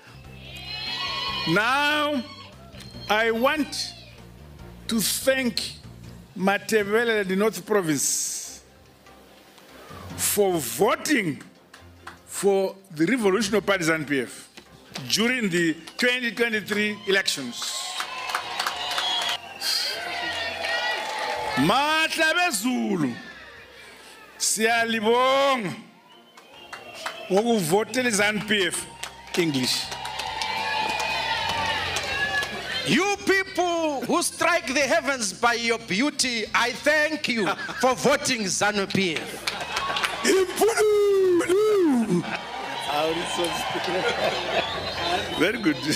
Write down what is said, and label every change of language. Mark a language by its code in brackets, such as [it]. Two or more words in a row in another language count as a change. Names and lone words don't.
[en] Now, I want to thank Matebele, the North Province, for voting for the Revolutionary Party Zanu-PF during the 2023 elections. [nd] Matlabezulu siyalibonga ngokuvotela Zanu-PF English. [en] You people who strike the heavens by your beauty, I thank you for voting Zanu-PF. Very good.